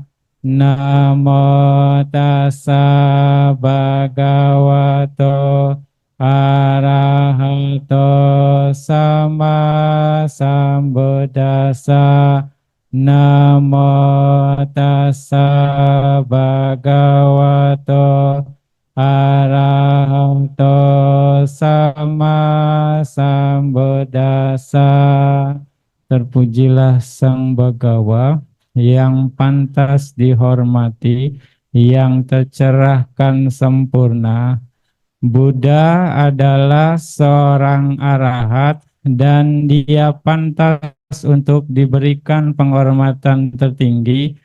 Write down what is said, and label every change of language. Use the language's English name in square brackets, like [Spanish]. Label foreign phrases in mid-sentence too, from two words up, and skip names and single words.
[Pali] Namo Tassa Bhagavato Arahato Sama Sambuddhassa. Namo tassa bhagavato arahato sama sambuddhassa. [Indonesian] Terpujilah Sang Bagawa yang pantas dihormati, yang tercerahkan sempurna. Buddha adalah seorang arahat dan dia pantas untuk diberikan penghormatan tertinggi.